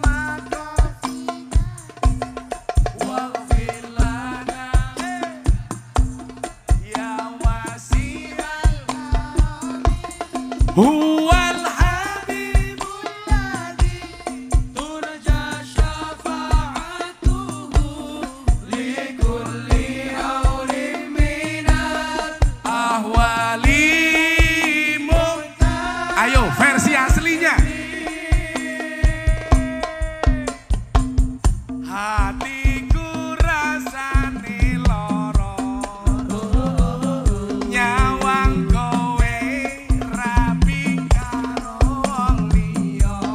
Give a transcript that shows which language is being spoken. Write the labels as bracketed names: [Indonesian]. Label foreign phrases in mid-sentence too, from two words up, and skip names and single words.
[Arabic] مقاصدنا واغفر لنا يا واسع الكرم هو الحبيب الذي ترجى شفاعته لكل هول من الأهوال. [Indonesian] Ayo versi aslinya. [Javanese] Hatiku rasane loro nyawang kowe rapi karo wong liya